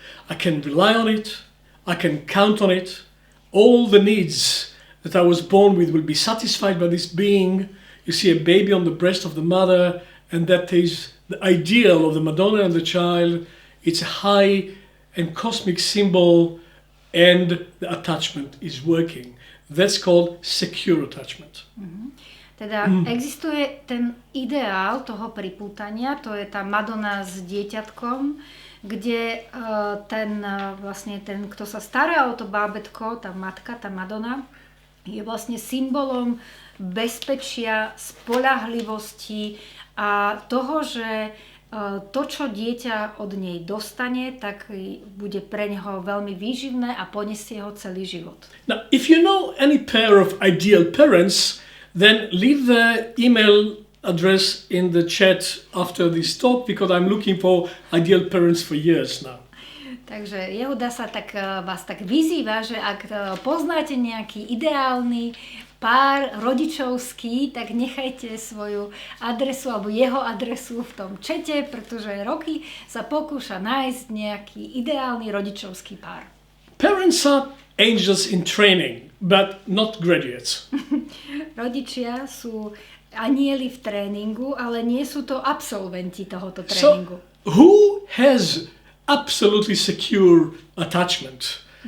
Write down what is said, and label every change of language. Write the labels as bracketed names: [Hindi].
[English] I can rely on it, I can count on it. All the needs that I was born with will be satisfied by this being. You see a baby on the breast of the mother, and that is the ideal of the Madonna and the child. It's a high and cosmic symbol, and the attachment is working. That's called secure attachment. [Slovak] Teda existuje ten ideál toho pripútania, to je tá Madonna s dieťatkom, kde ten, kto sa stará o to bábätko, tá matka, tá Madonna, je vlastne symbolom bezpečia, spoľahlivosti a toho, že to, čo dieťa od nej dostane, tak bude pre neho veľmi výživné a poniesie ho celý život. [English] Now, if you know any pair of ideal parents, then leave the email address in the chat after this talk, because I'm looking for ideal parents for years now. [Slovak] Takže Jehuda vás tak vyzýva, že ak poznáte nejaký ideálny pár rodičovský, tak nechajte svoju adresu alebo jeho adresu v tom čete, pretože roky sa pokúša nájsť nejaký ideálny rodičovský pár. [English] Parents are angels in training, but not graduates. [Slovak] Rodičia sú anieli v tréningu, ale nie sú to absolventi tohoto tréningu. [English] So, who has absolutely secure attachment?